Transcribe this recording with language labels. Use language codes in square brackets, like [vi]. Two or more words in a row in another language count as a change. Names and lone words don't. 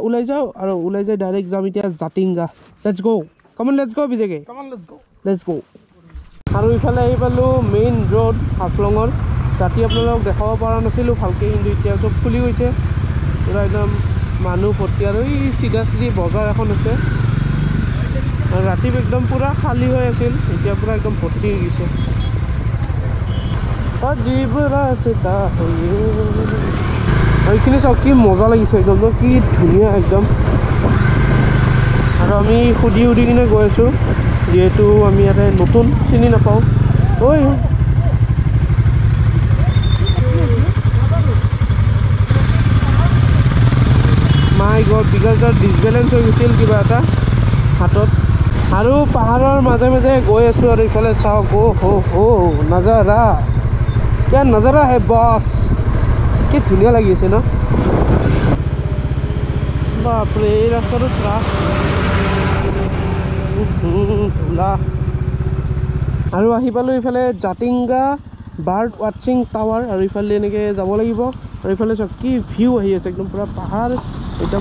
[as] ওলাই যাও আৰু ওলাই যাই ডাইৰেক্ট যাম এতিয়া জাতিংগা [en] let's go come on let's go [as] বিজেকে [en] come on let's go [as] আৰু ইফালে আহি পালো [en] main road [as] হাফলঙৰ ৰাতি আপোনালোক দেখাব পৰা নাছিলো ভালকে কিন্তু এতিয়া সব খুলি গৈছে পুৰা একদম মানুহ ভৰ্তি আৰু এই চিধা চিধি বজাৰ এখন আছে আৰু ৰাতি একদম পুৰা খালী হৈ আছিল এতিয়া পুৰা একদম ভৰ্তি হৈ গৈছে [hi] अजीब रास्ता है [as] এইখিনি চাওক কি মজা লাগিছে একদম কি ধুনীয়া একদম আৰু আমি খুদি উদি কিনে গৈ আছো যেহেতু আমি ইয়াতে নতুন চিনি নাপাওঁ ঐ [en] my god because the disbalance [as] হৈ গৈছিল কিবা এটা হাতত আৰু পাহাৰৰ মাজে মাজে গৈ আছো আৰু ইফালে চাওক [hi] ओ हो नजारा क्या नजारा है बॉस [as] কি ধুনীয়া লাগি আছে ন বাপৰে এই ৰাস্তাটো ধুলা আৰু আহি পালো ইফালে জাতিংগা [en] bird watching tower [as] আৰু ইফালে এনেকৈ যাব লাগিব আৰু ইফালে চাওক কি ভিউ আহি আছে একদম পুৰা পাহাৰ একদম